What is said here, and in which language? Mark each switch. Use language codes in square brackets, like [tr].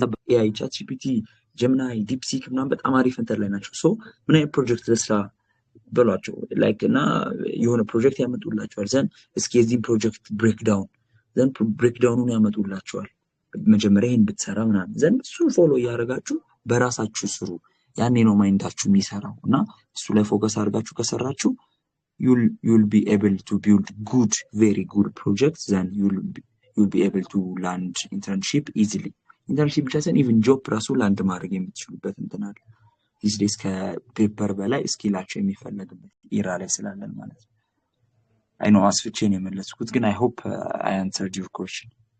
[am] ኤአይ ቻት ጂፒቲ ጀሚናይ ዲፕሲክ ምናምን በጣም አሪፍ እንትን ላይ ናቸው። ሶ ምን አይነት ፕሮጀክት ለስራ በሏቸው ላይክ እና የሆነ ፕሮጀክት ያመጡላቸዋል። ዘን እስኪ የዚህን ፕሮጀክት ብሬክዳውን ዘን ብሬክዳውኑን ያመጡላቸዋል። መጀመሪያ ይህን ብትሰራ ምናምን ዘን እሱን ፎሎ እያደረጋችሁ በራሳችሁ ስሩ። ያኔ ነው ማይንዳችሁ የሚሰራው እና እሱ ላይ ፎከስ አድርጋችሁ ከሰራችሁ [en] you'll be able to build good, very good projects. Then you'll be able to land internship easily. [am] Internship ብቻ ሳይሆን even job ራሱ ላንድ ማድረግ የምትችሉበት እንትን አለ። [en] these days [am] ከፔፐር በላይ ስኪላቸው የሚፈለግበት ኢራ ላይ ስላለን ማለት ነው። [en] I know [am] አስፍቼ ነው የመለስኩት ግን [en] I hope I answered your question.